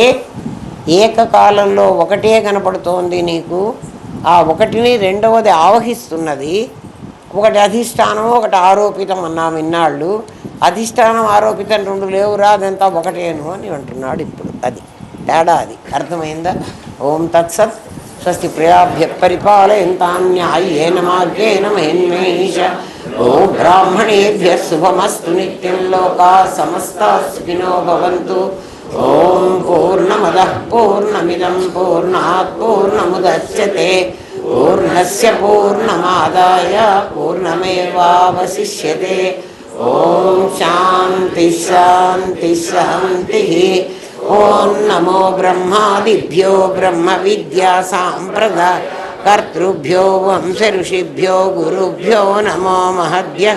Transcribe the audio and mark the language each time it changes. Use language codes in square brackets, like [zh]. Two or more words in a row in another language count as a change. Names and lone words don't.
[te] ఏకకాలంలో ఒకటే కనపడుతోంది నీకు. ఆ ఒకటిని రెండవది ఆవహిస్తున్నది. ఒకటి అధిష్టానం, ఒకటి ఆరోపితం అన్నాము ఇన్నాళ్ళు. అధిష్టానం ఆరోపితం రెండు లేవురా, అదంతా ఒకటేను అని అంటున్నాడు ఇప్పుడు. అది తేడా, అది అర్థమైందా? [sa] ఓం తత్సత్. స్వస్తి ప్రజాభ్య పరిపాలయంతాం న్యాయేన మార్గేణ మహిన్మేష. ఓం బ్రాహ్మణేభ్య శుభమస్తు నిత్యం. లోకా సమస్తా సుఖినో భవంతు. ఓం పూర్ణమదః పూర్ణమిదం పూర్ణాత్ పూర్ణముదచ్యతే. పూర్ణస్య పూర్ణమాదాయ పూర్ణమేవావశిష్యతే. ఓం శాంతి శాంతి శాంతి. ఓం నమో బ్రహ్మాదిభ్యో బ్రహ్మ విద్యా సాంప్రదాయ కర్తృభ్యో వంశ ఋషిభ్యో గురుభ్యో నమో మహద్భ్యః.